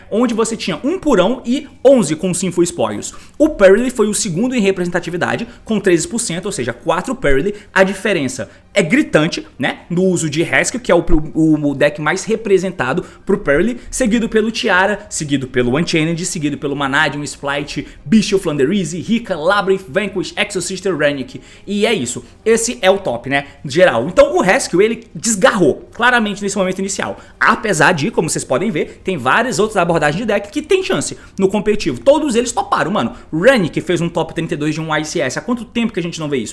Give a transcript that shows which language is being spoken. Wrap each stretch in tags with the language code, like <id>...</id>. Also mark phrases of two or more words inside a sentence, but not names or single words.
<pt>Onde você tinha 1 purão e 11 com Sinful Spoils. O Pearly foi o segundo em representatividade, com 13%, ou seja, 4 Pearly, a diferença é gritante, né? No uso de Rescue, que é o deck mais representado pro Pearly, seguido pelo Tiara, seguido pelo Unchained, seguido pelo Manadio, Splite, Bishop, Flanderize, Rika, Labyrinth, Vanquish, Exorcister, Renick. E é isso. Esse é o top, né? Geral. Então o Rescue, ele desgarrou claramente nesse momento inicial. Apesar de, como vocês podem ver, tem várias outras abordagens de deck que tem chance no competitivo. Todos eles toparam, mano. Renick fez um top 32 de um ICS. Há quanto tempo que a gente não vê isso?</pt>